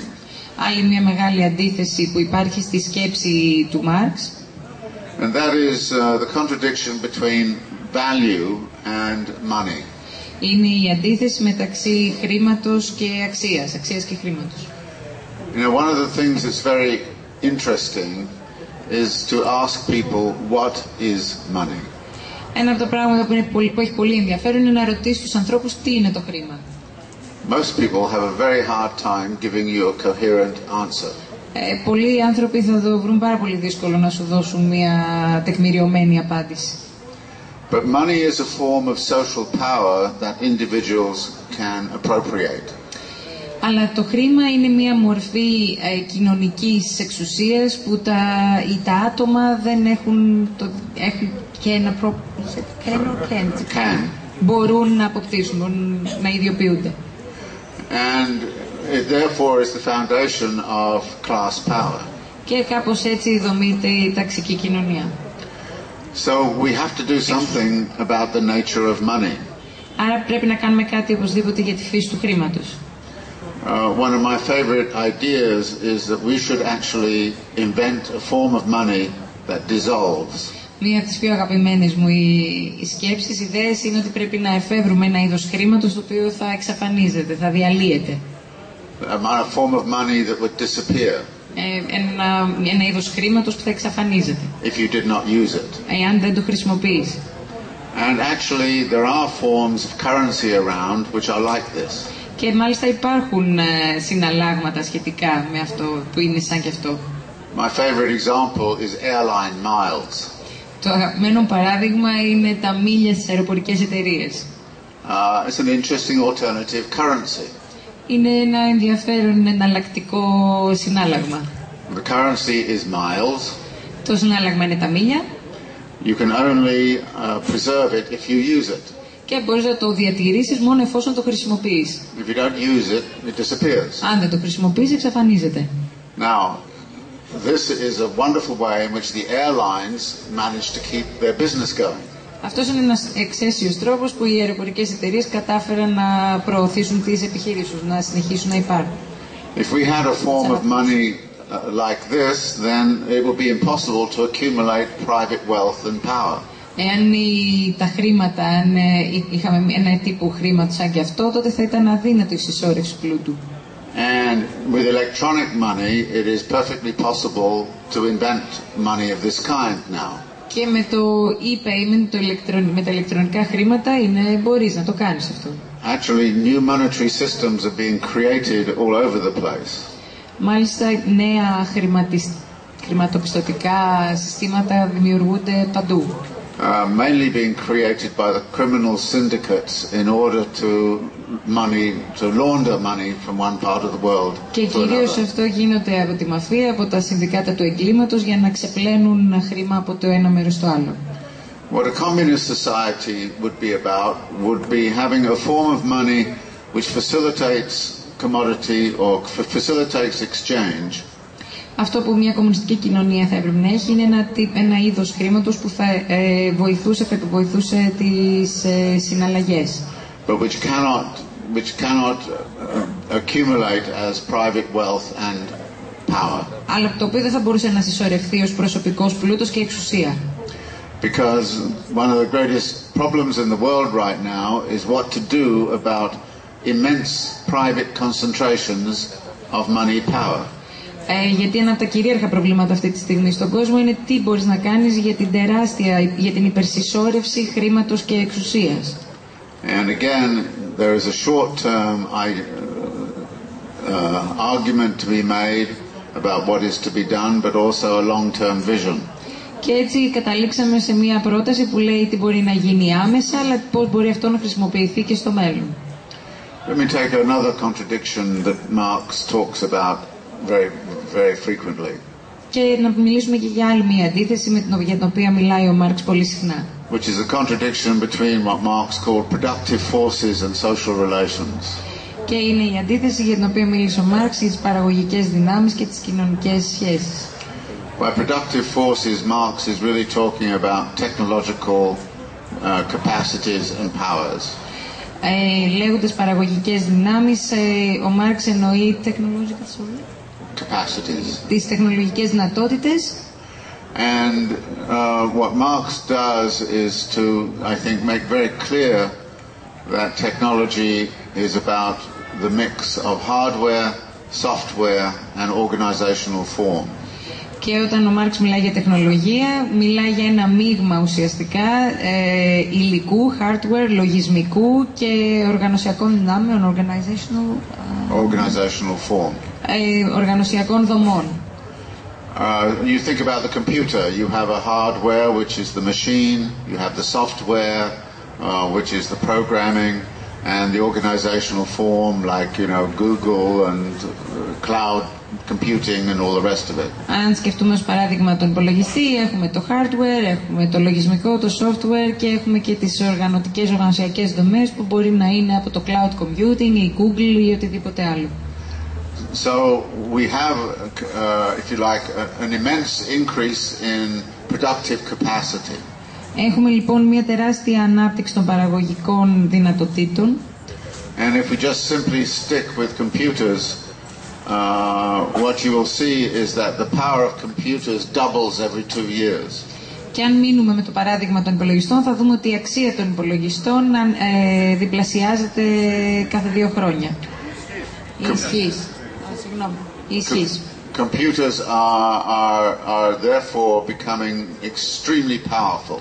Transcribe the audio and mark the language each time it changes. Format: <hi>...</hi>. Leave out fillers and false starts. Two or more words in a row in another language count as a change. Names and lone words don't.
<el>Άλλη μια μεγάλη αντίθεση που υπάρχει στη σκέψη του Μάρξ.</el> <en>And that is the contradiction between value and money.</en> <el>Είναι η αντίθεση μεταξύ χρήματος και αξίας, αξίας και χρήματος.</el> <en>You know, one of the things that's very interesting is to ask people what is money.</en> <el>Ένα από τα πράγματα που έχει πολύ ενδιαφέρον είναι να ρωτήσει τους ανθρώπους τι είναι το χρήμα.</el> <en>Most people have a very hard time giving you a coherent answer.</en> <el>Πολλοί άνθρωποι θα το βρουν πάρα πολύ δύσκολο να σου δώσουν μια τεκμηριωμένη απάντηση.</el> <en>But money is a form of social power that individuals can appropriate.</en> <el>Αλλά το χρήμα είναι μια μορφή κοινωνικής εξουσίας που τα άτομα δεν έχουν μπορούν να αποκτήσουν, μπορούν να ιδιοποιούνται.</el> <en>And it therefore is the foundation of class power.</en> <el>Και κάπως έτσι δομείται η ταξική κοινωνία.</el> <en>So we have to do something about the nature of money.</en> <el>Άρα πρέπει να κάνουμε κάτι οπωσδήποτε για τη φύση του χρήματος.</el> <en>One of my favorite ideas is that we should actually invent a form of money that dissolves.</en> <el>Μία από τις πιο αγαπημένες μου οι σκέψεις, οι ιδέες είναι ότι πρέπει να εφεύρουμε ένα είδος χρήματος το οποίο θα εξαφανίζεται, θα διαλύεται.</el> <en>A form of money that would disappear.</en> <el>Ένα είδος χρήματος που θα εξαφανίζεται.</el> <en>If you did not use it.</en> <el>Εάν δεν το χρησιμοποιείς.</el> <en>And actually there are forms of currency around which are like this.</en> <el>Και μάλιστα υπάρχουν συναλλάγματα σχετικά με αυτό που είναι σαν και αυτό.</el> <en>My favorite example is airline miles.</en> <el>Το αγαπημένο παράδειγμα είναι τα μίλια στις αεροπορικές εταιρείες.</el> <en>It's an interesting alternative currency.</en> <el>Είναι ένα ενδιαφέρον εναλλακτικό συνάλλαγμα.</el> <en>The currency is miles.</en> <el>Το συνάλλαγμα είναι τα μίλια.</el> <en>You can only preserve it if you use it.</en> <el>Και μπορείς να το διατηρήσεις μόνο εφόσον το χρησιμοποιείς.</el> <en>If you don't use it, it disappears.</en> <el>Αν δεν το χρησιμοποιείς, εξαφανίζεται.</el> <en>Now, this is a wonderful way in which the airlines manage to keep their business going.</en> <el>Αυτός είναι ένας εξαίσιος τρόπος που οι αεροπορικές εταιρείες κατάφεραν να προωθήσουν τις επιχειρήσεις τους, να συνεχίσουν να υπάρχουν.</el> <en>If we had a form of money like this, then it would be impossible to accumulate private wealth and power.</en> <el>Εάν τα χρήματα, αν είχαμε ένα τύπο χρήματος σαν και αυτό, τότε θα ήταν αδύνατο η συσσόρευση πλούτου.</el> <en>And with electronic money, it is perfectly possible to invent money of this kind now.</en> <el>Και με το e-payment, με τα ηλεκτρονικά χρήματα, μπορείς να το κάνεις αυτό.</el> <en>Actually, new monetary systems are being created all over the place.</en> <el>Μάλιστα, νέα χρηματοπιστωτικά συστήματα δημιουργούνται παντού.</el> <en>Mainly being created by the criminal syndicates in order to launder money from one part of the world.</en> <el>Και κυρίως αυτό γίνεται από τη μαφία, από τα συνδικάτα του εγκλήματος για να ξεπλένουν χρήμα από το ένα μέρος στο άλλο.</el> <en>What a communist society would be about would be having a form of money which facilitates commodity or facilitates exchange.</en> <el>Αυτό που μια κομμουνιστική κοινωνία θα έπρεπε να έχει είναι ένα είδος χρήματος που θα βοηθούσε τις συναλλαγές.</el> <en>But which cannot accumulate as private wealth and power.</en> <el>Αλλά το οποίο δεν θα μπορούσε να συσσωρευτεί ως προσωπικός πλούτος και εξουσία.</el> <en>Because one of the greatest problems in the world right now is what to do about immense private concentrations of money power.</en> <el>Γιατί ένα από τα κυρίαρχα προβλήματα αυτή τη στιγμή στον κόσμο είναι τι μπορείς να κάνεις για την υπερσυσσόρευση χρήματος και εξουσίας.</el> <en>And again, there is a short-term argument to be made about what is to be done, but also a long-term vision.</en> <el>Και έτσι καταλήξαμε σε μια πρόταση που λέει τι μπορεί να γίνει άμεσα, αλλά πώς μπορεί αυτό να χρησιμοποιηθεί και στο μέλλον.</el> <en>Let me take another contradiction that Marx talks about very frequently.</en> <el>Και να μιλήσουμε και για άλλη μια αντίθεση για την οποία μιλάει ο Μάρξ πολύ συχνά.</el> <en>Which is a contradiction between what Marx called productive forces and social relations.</en> <el>Και είναι η αντίθεση για την οποία μίλησε ο Μάρξ για τις παραγωγικές δυνάμεις και τις κοινωνικές σχέσεις.</el> <en>By productive forces, Marx is really talking about technological capacities and powers.</en> <el>Λέγοντας παραγωγικές δυνάμεις, ο Μάρξ εννοεί τις τεχνολογικές δυνατότητες.</el> <en>And what Marx does is to, I think, make very clear that technology is about the mix of hardware, software and organizational form.</en> <el>Και όταν ο Μάρξ μιλάει για τεχνολογία, μιλάει για ένα μείγμα ουσιαστικά υλικού, hardware, λογισμικού και οργανωσιακών δυνάμεων,</el> <en>organizational form.</en> <el>Οργανωσιακών δομών.</el> <en>You think about the computer. You have a hardware, which is the machine. You have the software, which is the programming, and the organizational form, like Google and cloud computing and all the rest of it.</en> <el>Αν σκεφτούμε ως παράδειγμα τον υπολογιστή, έχουμε το hardware, έχουμε το λογισμικό, το software και έχουμε και τις οργανωσιακές δομές που μπορεί να είναι από το</el> <en>cloud computing</en> <el>ή Google ή οτιδήποτε άλλο.</el> <en>So we have, if you like, an immense increase in productive capacity.</en> <el>Έχουμε λοιπόν μια τεράστια ανάπτυξη των παραγωγικών δυνατοτήτων.</el> <en>And if we just simply stick with computers, what you will see is that the power of computers doubles every 2 years.</en> <el>Και αν μείνουμε με το παράδειγμα των υπολογιστών, θα δούμε ότι η αξία των υπολογιστών διπλασιάζεται κάθε 2 χρόνια.</el> <en>Computers are therefore becoming extremely powerful.</en>